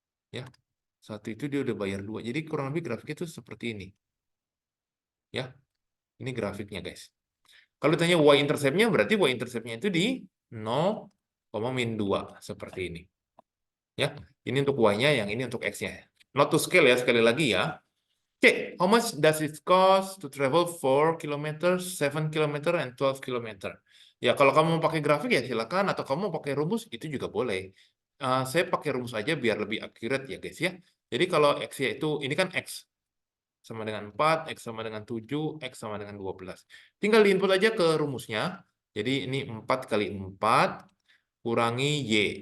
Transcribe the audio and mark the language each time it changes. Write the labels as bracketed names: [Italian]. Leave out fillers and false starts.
[Indonesian] Ya, 1 itu dia udah bayar 2. Jadi kurang lebih grafiknya itu seperti ini. Ya, ini grafiknya guys. Kalau ditanya y-intercept-nya, berarti y-intercept-nya itu di 0, min 2 seperti ini. Ya, ini untuk y-nya, yang ini untuk x-nya. [English] Not to scale [Indonesian] ya, sekali lagi ya. Oke, [English] how much does it cost to travel 4 km, 7 km, and 12 km? [Indonesian] Ya, kalau kamu mau pakai grafik ya silakan, atau kamu mau pakai rumus itu juga boleh. Saya pakai rumus aja biar lebih akurat ya guys ya. Jadi kalau x-nya itu, ini kan x sama dengan 4, x sama dengan 7, x sama dengan 12. Tinggal diinput aja ke rumusnya. Jadi ini 4 kali 4 kurangi Y.